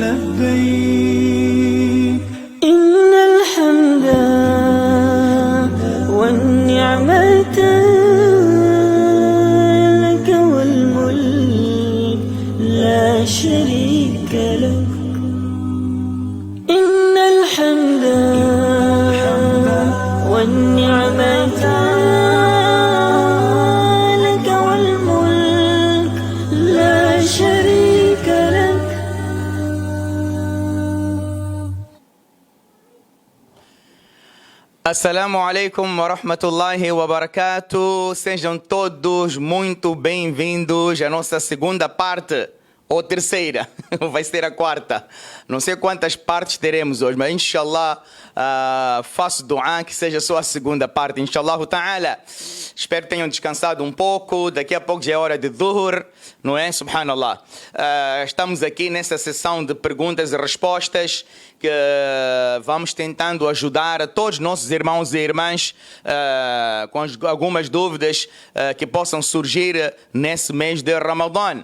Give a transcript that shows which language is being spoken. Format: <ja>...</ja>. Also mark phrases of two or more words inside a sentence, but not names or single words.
<ar>لبيك إن الحمد والنعمة لك والملك لا شريك لك إن الحمد والنعمة لك والملك لا شريك لك. السلام عليكم ورحمة الله وبركاته.</ar> <pt>Sejam todos muito bem-vindos à nossa segunda parte, ou terceira, vai ser a quarta. Não sei quantas partes teremos hoje, mas</pt> <ar>إن شاء الله</ar> <pt>faço dua que seja só a segunda parte,</pt> <ar>إن شاء الله تعالى.</ar> <pt>Espero que tenham descansado um pouco. Daqui a pouco já é hora de dhuhr, não é? Subhanallah. Estamos aqui nessa sessão de perguntas e respostas que vamos tentando ajudar a todos os nossos irmãos e irmãs com algumas dúvidas que possam surgir nesse mês de Ramadã.</pt>